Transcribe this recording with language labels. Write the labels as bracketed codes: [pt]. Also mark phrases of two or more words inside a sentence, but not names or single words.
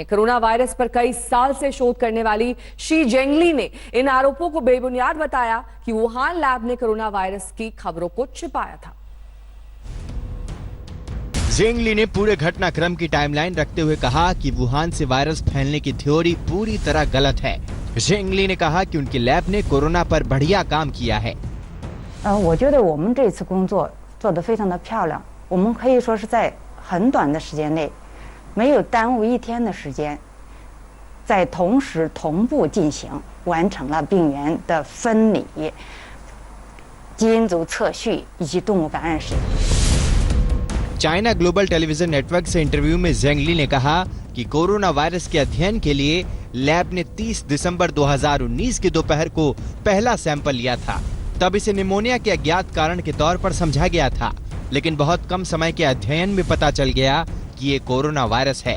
[hi] कोरोना वायरस पर कई साल से शोध करने वाली शी जेंगली ने इन आरोपों को बेबुनियाद बताया कि वुहान लैब ने कोरोना वायरस की खबरों को छिपाया था। जेंगली ने पूरे घटनाक्रम की टाइमलाइन रखते हुए कहा कि वुहान से वायरस फैलने की थ्योरी पूरी तरह गलत है। जेंगली ने कहा कि उनकी लैब ने कोरोना पर बढ़िया काम किया है। [zh] 我觉得我们这次工作做得非常的漂亮，我们可以说是在很短的时间内，没有耽误一天的时间，在同时同步进行，完成了病原的分离、基因组测序以及动物感染史。 [hi] चाइना ग्लोबल टेलीविजन नेटवर्क से इंटरव्यू में जेंगली ने कहा कि कोरोना वायरस के अध्ययन के लिए लैब ने 30 दिसंबर 2019 की दोपहर को पहला सैंपल लिया था। तब इसे निमोनिया के अज्ञात कारण के तौर पर समझा गया था, लेकिन बहुत कम समय के अध्ययन में पता चल गया कि ये कोरोना वायरस है।